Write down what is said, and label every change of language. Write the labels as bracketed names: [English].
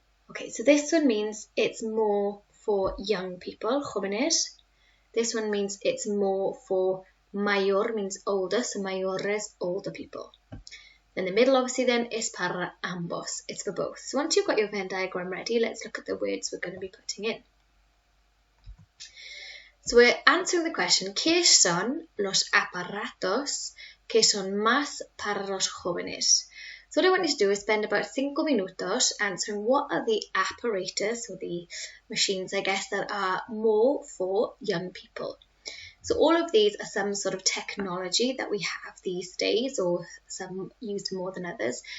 [English] Okay, so this one means it's more for young people, jóvenes. This one means it's more for mayor, means older, so mayores, older people. Then the middle, obviously, then is [Spanish] para ambos, [English] it's for both. So once you've got your Venn diagram ready, let's look at the words we're going to be putting in. So we're answering the question, [Spanish] ¿qué son los aparatos que son más para los jóvenes? [English] So what I want you to do is spend about 5 minutos answering what are the apparatus, or the machines, I guess, that are more for young people. So all of these are some sort of technology that we have these days, or some used more than others.